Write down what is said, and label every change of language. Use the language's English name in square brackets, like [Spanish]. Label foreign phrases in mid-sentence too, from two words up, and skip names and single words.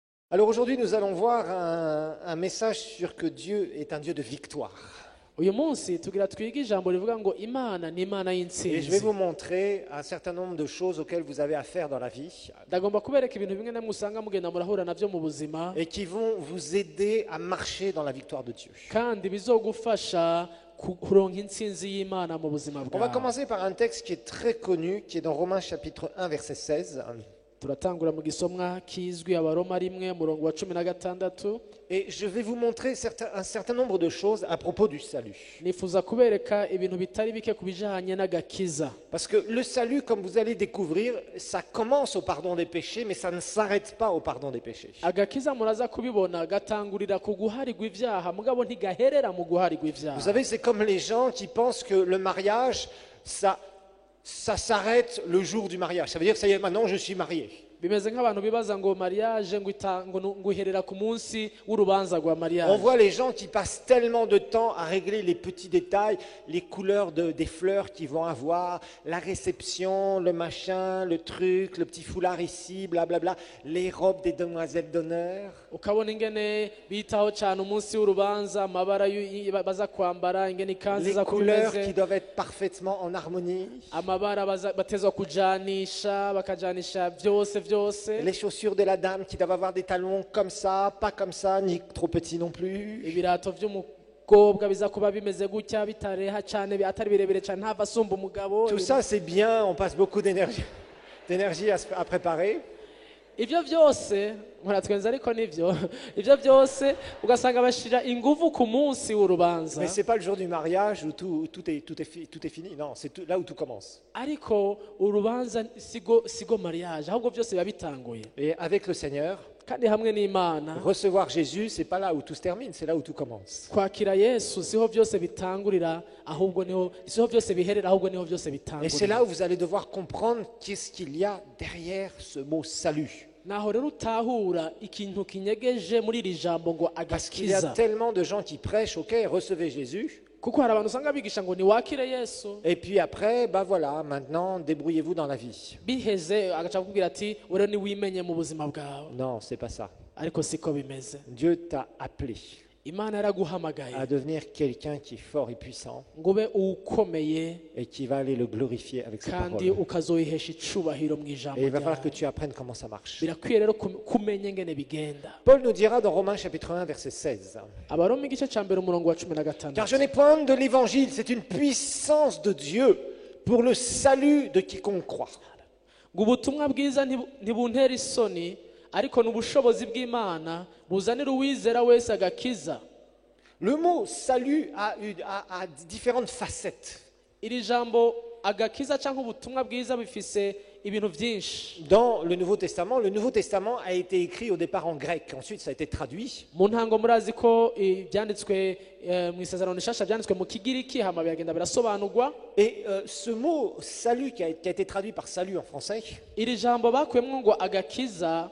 [French] Alors aujourd'hui, nous allons voir un message sur que Dieu est un Dieu de victoire. [Rundi] uyu munsi tugira twige ijambo rivuga ngo Imana ni Imana [French] Et je vais [Rundi] y'intsinzi. [French] vous montrer un certain nombre de choses auxquelles vous avez affaire dans la vie [Rundi] Ndagomba kubereka ibintu bimwe namwe usanga mugenda murahura navyo mu buzima [French] et qui vont vous aider à marcher dans la victoire de Dieu. [Rundi] kandi bizogufasha kuronka intsinzi y'Imana mu buzima [French] On va [Rundi] bwawe. [French] commencer par un texte qui est très connu, qui est dans Romains chapitre 1, verset 16. [Rundi] Turatangura mu gisomwa kizwi Abaroma 1 murongo wa 16. [French] Et je vais vous montrer un certain nombre de choses à propos du salut. [Rundi] Nifuza kubereka ibintu bitari bike kubijanye n'agakiza. [French] Parce que le salut, comme vous allez découvrir, ça commence au pardon des péchés, mais ça ne s'arrête pas au pardon des péchés. [Rundi] Agakiza muraza kubibona gatangurira ku guharigwa ivyaha mugabo ntigaherera mu guharigwa [French] Vous [Rundi] ivyaha. [French] savez, c'est comme les gens qui pensent que le mariage, ça s'arrête le jour du mariage. Ça veut dire que ça y est, maintenant je suis marié. [Rundi] Bimeze nk'abantu bibaza ngo mariage ngo iherera ku munsi w'urubanza rwa [French] On [Rundi] mariage. [French] voit les gens qui passent tellement de temps à régler les petits détails, les couleurs des fleurs qu'ils vont avoir, la réception, le machin, le truc, le petit foulard ici, blablabla, les robes des demoiselles d'honneur. [Rundi] Ukabona ingene bitaho cyane umunsi w'urubanza amabara baza kwambara ingene ikanzu [French] Les [Rundi] za [French] couleurs qui [Rundi] kumeze [French] doivent être parfaitement en harmonie, [Rundi] amabara batezwa kujanisha bakajanisha byose [French] les chaussures de la dame qui doivent avoir des talons comme ça, pas comme ça, ni trop petits non plus. [Rundi] ibirato by'umukobwa biza kuba bimeze gutya bitareha cyane atari birebire cyane ntava asumba umugabo. [French] Tout ça c'est bien, on passe beaucoup d'énergie à préparer. [Rundi] Ibyo byose muratwenza ariko nivyo ibyo byose ugasanga bashira ingufu ku munsi w'urubanza. [French] Mais c'est pas le jour du mariage où tout est fini, non, c'est là où tout commence. [Rundi] Ariko urubanza sigo mariage ahubwo byose biba bitanguye. [French] Et avec le Seigneur, [Rundi] Kandi hamwe n'Imana [French] recevoir Jésus, c'est pas là où tout se termine, c'est là où tout commence. [Rundi] kwakira Yesu siho byose bitangurira ahubwo niho siho byose biherera ahubwo niho byose [French] Et c'est là [Rundi] bitangurira. [French] où vous allez devoir comprendre qu'est-ce qu'il y a derrière ce mot salut. [Rundi] Naho rero utahura ikintu kinyegeje muri iri jambo ngo [French] Parce qu'il y a [Rundi] agakiza. [French] tellement de gens qui prêchent, ok, recevez Jésus. [Rundi] Kuko hari abantu usanga bigisha ngo niwakire Yesu [French] Et puis après, bah voilà, maintenant, débrouillez-vous dans la vie. [Rundi] biheze agaca kukubwira ati ure niwimenye mu buzima bwawe. [French] Non, c'est pas ça. [Rundi] Ariko siko bimeze. [French] Dieu t'a appelé [Rundi] Imana yaraguhamagaye [French] à devenir quelqu'un qui est fort et puissant [Rundi] ngo ube ukomeye [French] et qui va aller le glorifier avec ses [Rundi] kandi [French] paroles. [Rundi] ukazoyihesha icubahiro mu ijambo [French] Et il va falloir que [Rundi] ryawe. [French] tu apprennes comment ça marche. [Rundi] Birakwiye rero kumenya ingene bigenda. [French] Paul nous dira dans Romains chapitre 1, verset 16. [Rundi] Abaroma igice ca mbere umurongo wa 16. [French] Car je n'ai point de l'évangile, c'est une puissance de Dieu pour le salut de quiconque croit. [Rundi] ngo ubutumwa bwiza ntibuntera isoni ariko n'ubushobozi bw'Imana buzanira uwizera wese agakiza. [French] Le mot salut a différentes facettes. [Rundi] Iri jambo agakiza cyangwa ubutumwa bwiza bifise ibintu byinshi. [French] Dans le Nouveau Testament a été écrit au départ en grec, ensuite ça a été traduit. [Rundi] Mu ntango murazi ko ibyanditswe mu isezerano rishasha byanditswe mu kigiriki hama byagenda birasobanurwa. [French] Et ce mot salut qui a été traduit par salut en français, [Rundi] Iri jambo bakuyemwo ngo agakiza